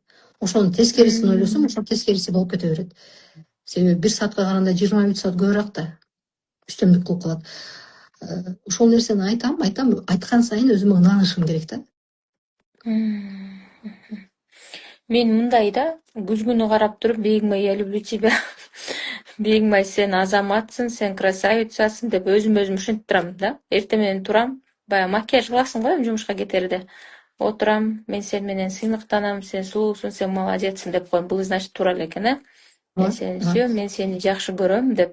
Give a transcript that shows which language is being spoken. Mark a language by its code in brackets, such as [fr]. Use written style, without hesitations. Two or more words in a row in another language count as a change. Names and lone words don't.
[ky] Ошонун тескерисин ойлосом, ошол тескериси болуп кете берет. Себеби 1 саатка караганда 23 саат көбүрөөк да үстөмдүк кылып калат. Ошол нерсени айтам, айткан сайын өзүмө ынанышым керек да. Мен мындай да, күзгүнү карап туруп, бегимай [ru] я люблю тебя. [ky] Бегимай сен азаматсың, сен красавицасың деп өзүм ушинтип турам да. Эртең менен турам, баягы макияж кыласың го жумушка кетерде. отурам, мен сен менен сыймыктанам, сен сулуусуң, сен молодецсиң деп коем. Бул значит туура эле экен, э? Мен сени сүйөм, мен сени жакшы көрөм деп.